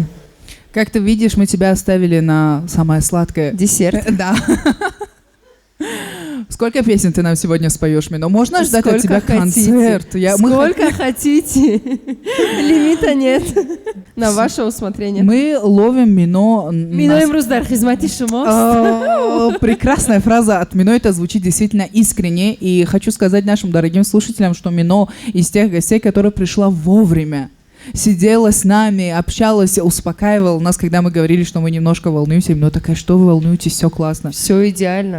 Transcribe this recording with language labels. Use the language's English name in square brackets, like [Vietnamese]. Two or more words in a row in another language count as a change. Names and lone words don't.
[Russian] Как ты видишь, мы тебя оставили на самое сладкое. Десерт. Да. Сколько песен ты нам сегодня споешь, Мино? Можно ждать от тебя концерт? Сколько хотите. Лимита нет. На ваше усмотрение. Мы ловим Мино. [Tajik] Мино им руздар хизмати шумост. [Russian] Прекрасная фраза от Мино. Это звучит действительно искренне. И хочу сказать нашим дорогим слушателям, что Мино из тех гостей, которая пришла вовремя. Сидела с нами, общалась, успокаивала нас, когда мы говорили, что мы немножко волнуемся. И Мино такая, что вы волнуетесь, все классно. Все идеально.